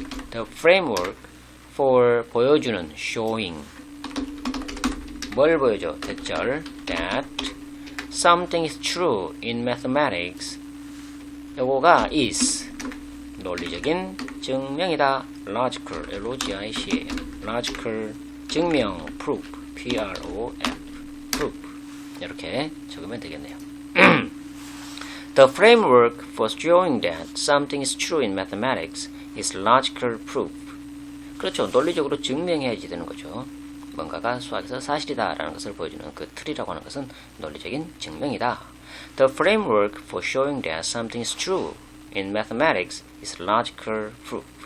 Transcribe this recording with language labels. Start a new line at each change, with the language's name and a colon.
English: The framework for
Korean: 보여주는
English: showing.
Korean: 뭘 보여줘? 대절
English: that something is true in mathematics.
Korean: 요거가 is 논리적인 증명이다.
English: logical, L-O-G-I-C, logical 증명, proof, P-R-O-F, proof.
Korean: 이렇게 적으면 되겠네요.
English: The framework for showing that something is true in mathematics is logical proof.
Korean: 그렇죠. 논리적으로 증명해야지 되는 거죠. 뭔가가 수학에서 사실이다 라는 것을 보여주는 그 틀이라고 하는 것은 논리적인 증명이다.
English: The framework for showing that something is true in mathematics is logical proof.